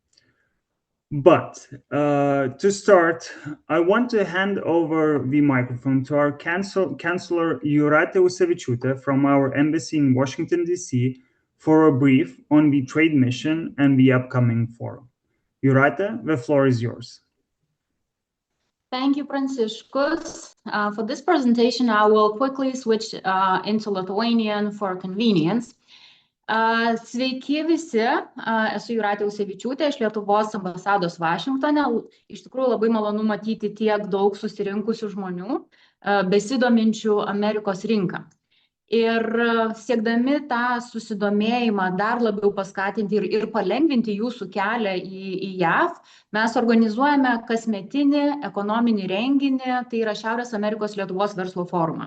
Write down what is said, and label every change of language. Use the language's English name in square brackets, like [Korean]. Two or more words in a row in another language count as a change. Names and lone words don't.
[English] But to start, I want to hand over the microphone to our Chancellor Jūratė Usevičiūtė from our embassy in Washington, D.C. for a brief on the trade mission and the upcoming forum. Jūratė, the floor is yours. Thank you, Pranciškus. For this presentation, I will quickly switch into Lithuanian for convenience. [Lithuanian] Sveiki visi, esu Jūratė Usevičiūtė iš Lietuvos ambasados Vašingtone. Iš tikrųjų labai malonu matyti tiek daug susirinkusių žmonių, besidominčių Amerikos rinką. Ir siekdami tą susidomėjimą dar labiau paskatinti ir palengvinti jūsų kelią į JAV, mes organizuojame kasmetinį ekonominį renginį, tai yra Šiaurės Amerikos Lietuvos verslo forumą.